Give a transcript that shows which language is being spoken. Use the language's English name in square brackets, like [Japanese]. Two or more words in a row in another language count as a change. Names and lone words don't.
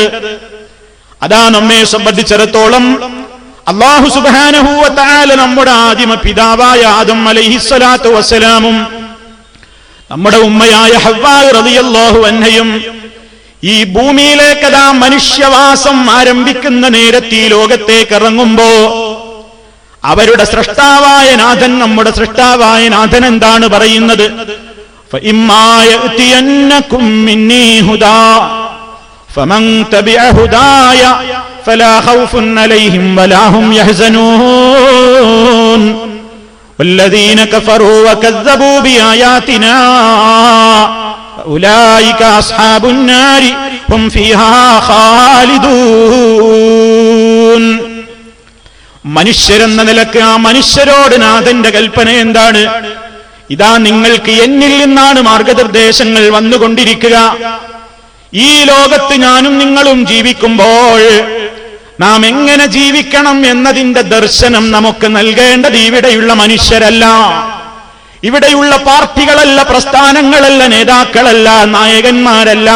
[Malayalam] അതാ നമ്മെ സംബന്ധിച്ചിടത്തോളം [Arabic] الله سبحانه وتعالى [Malayalam] നമ്മുടെ ആദിമ പിതാവായ ആദം [Arabic] عليه الصلاة والسلام [Malayalam] നമ്മുടെ ഉമ്മയായ ഹവ്വാ [Arabic] رضي الله عنها [Malayalam] ഈ ഭൂമിയിലേക്കതാ മനുഷ്യവാസം ആരംഭിക്കുന്ന നേരത്ത് ഈ ലോകത്തേക്ക് ഇറങ്ങുമ്പോ അവരുടെ സൃഷ്ടാവായ നാഥൻ, നമ്മുടെ സൃഷ്ടാവായ നാഥൻ എന്താണ് പറയുന്നത്? [Arabic] فَإِمَّا يَأْتِيَنَّكُم مِّنِّي هُدًى فَمَن تَبِعَ هُدَايَ فَلَا خَوْفٌ عَلَيْهِمْ وَلَا هُمْ يَحْزَنُونَ وَالَّذِينَ كَفَرُوا وَكَذَّبُوا بِآيَاتِنَا أُولَئِكَ أَصْحَابُ النَّارِ هُمْ فِيهَا خَالِدُونَ. [Malayalam] മനുഷ്യരെന്ന നിലക്ക് ആ മനുഷ്യരോട് നാഥന്റെ കൽപ്പന എന്താണ്? ഇതാ നിങ്ങൾക്ക് എന്നിൽ നിന്നാണ് മാർഗനിർദ്ദേശങ്ങൾ വന്നുകൊണ്ടിരിക്കുക. ഈ ലോകത്ത് ഞാനും നിങ്ങളും ജീവിക്കുമ്പോൾ നാം എങ്ങനെ ജീവിക്കണം എന്നതിന്റെ ദർശനം നമുക്ക് നൽകേണ്ടത് ഇവിടെയുള്ള മനുഷ്യരല്ല, ഇവിടെയുള്ള പാർട്ടികളല്ല, പ്രസ്ഥാനങ്ങളല്ല, നേതാക്കളല്ല, നായകന്മാരല്ല.